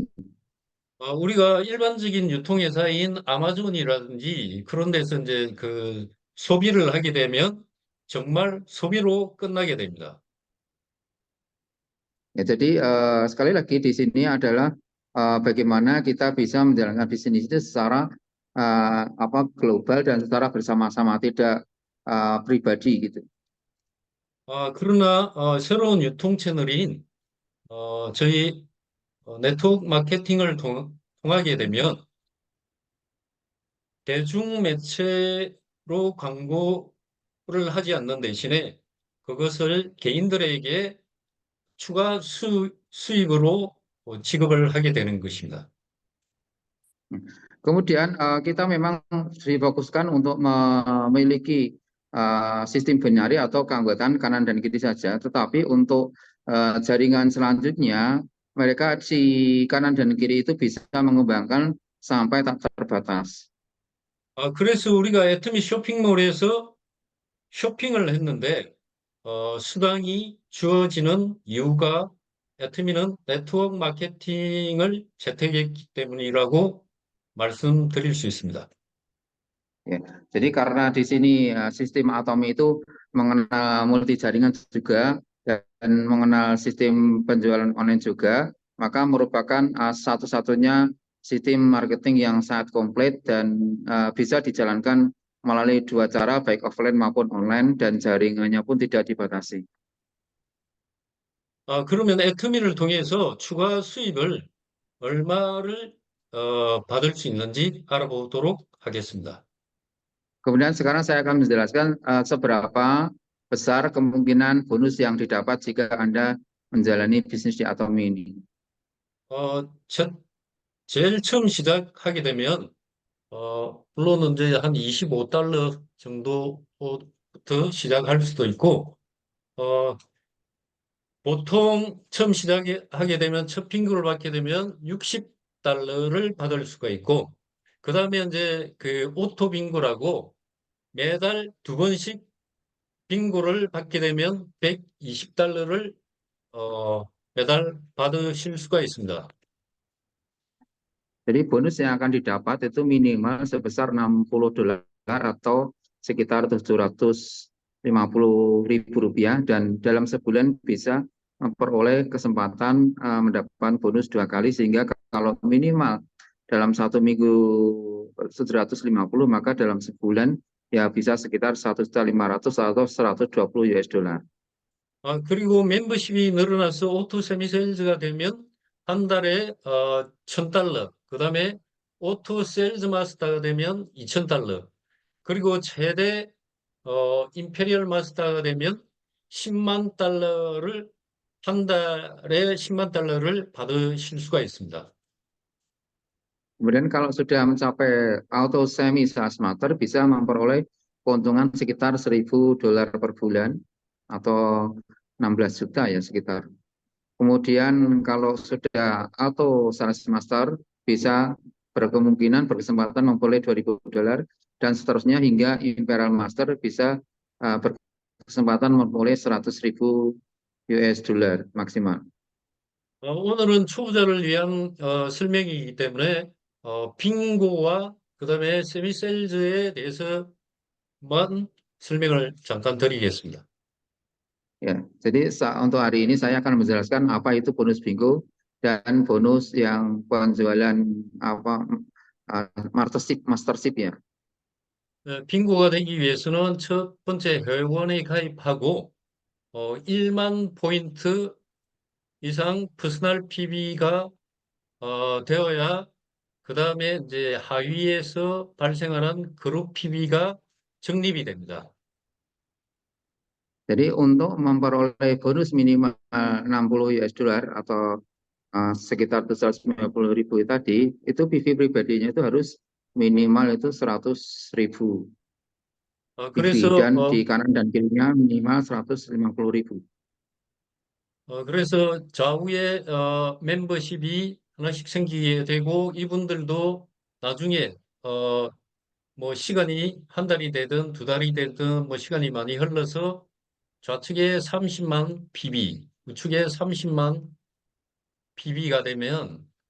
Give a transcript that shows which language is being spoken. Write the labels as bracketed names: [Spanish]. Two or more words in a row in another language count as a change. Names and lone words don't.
[Korean] 우리가 일반적인 유통회사인 아마존이라든지 그런 데서 이제 그 소비를 하게 되면 정말 소비로 끝나게 됩니다. [Indonesian] Ya, jadi sekali lagi di sini adalah bagaimana kita bisa menjalankan bisnis itu secara apa global dan secara bersama-sama, tidak pribadi gitu. [Korean] 그러나 새로운 유통 채널인 저희 네트워크 마케팅을 통하게 되면 대중 매체로 광고를 하지 않는 대신에 그것을 개인들에게 추가 수익으로 지급을 하게 되는 것입니다. [Indonesian] Kemudian kita memang difokuskan untuk memiliki sistem binari atau keanggotaan kanan dan kiri saja, tetapi untuk jaringan selanjutnya mereka si kanan dan kiri itu bisa mengembangkan sampai tak terbatas. [Korean] 그래서 우리가 애터미 쇼핑몰에서 쇼핑을 했는데 수당이 주어지는 이유가 애터미는 네트워크 마케팅을 채택했기 때문이라고 말씀드릴 수 있습니다. [Indonesian] Ya. Jadi karena di sini sistem Atomi itu mengenal multi jaringan juga dan mengenal sistem penjualan online juga, maka merupakan satu-satunya sistem marketing yang sangat komplit dan bisa dijalankan melalui dua cara, baik offline maupun online, dan jaringannya pun tidak dibatasi. [Korean] 그러면 애터미를 통해서 추가 수입을 얼마를 받을 수 있는지 알아보도록 하겠습니다. [Indonesian] Kemudian sekarang saya akan menjelaskan seberapa besar kemungkinan bonus yang didapat jika Anda menjalani bisnis di Atomi ini. [Korean] 제일 처음 시작하게 되면 물론 이제 한 25달러 정도부터 시작할 수도 있고, 어, 보통 처음 시작하게 되면 첫 빙고를 받게 되면 60달러를 받을 수가 있고, 그 다음에 이제 그 오토 빙고라고 매달 두 번씩 빙고를 받게 되면 120달러를 매달 받으실 수가 있습니다. [Indonesian] Jadi bonus yang akan didapat itu minimal sebesar $60 atau sekitar Rp750.000 dan dalam sebulan bisa memperoleh kesempatan mendapatkan bonus 2 kali, sehingga kalau minimal dalam 1 minggu 750, maka dalam sebulan ya bisa sekitar 1.500.000 atau $120. [Korean] 그리고 멤버십이 늘어나서 오토 세미세일즈가 되면 한 달에 1,000달러, 그 다음에 오토 세일즈 마스터가 되면 2,000달러, 그리고 최대 임페리얼 마스터가 되면 10만 달러를 한 달에 10만 달러를 받으실 수가 있습니다. [Indonesian] Kemudian kalau sudah mencapai auto semi sales master bisa memperoleh keuntungan sekitar $1.000 per bulan atau 16 juta ya sekitar. Kemudian kalau sudah auto sales master bisa berkesempatan memperoleh $2.000 dan seterusnya hingga imperial master bisa berkesempatan memperoleh $100.000 maksimal. [Korean] 오늘은 초보자를 위한 설명이기 때문에 빙고와 그다음에 세미세일즈에 대해서만 설명을 잠깐 드리겠습니다. [Indonesian] Ya, jadi untuk hari ini saya akan menjelaskan apa itu bonus bingo dan bonus yang penjualan apa mastership ya. [Korean] 빙고가 되기 위해서는 첫 번째 회원에 가입하고 1만 포인트 이상 퍼스널 PB가 되어야 그다음에 이제 하위에서 발생하는 그룹 PB가 적립이 됩니다. [Indonesian] Jadi untuk memperoleh bonus minimal $60 atau sekitar 750.000 tadi, itu PV pribadinya itu harus minimal itu 100.000 PV [Korean] 그래서 [Indonesian] dan di kanan dan kirinya minimal 150.000. [Korean] 그래서 좌우에 멤버십이 하나씩 생기게 되고 이분들도 나중에 뭐 시간이 한 달이 되든 두 달이 되든 뭐 시간이 많이 흘러서 좌측에 30만 PB, 우측에 30만 PB가 되면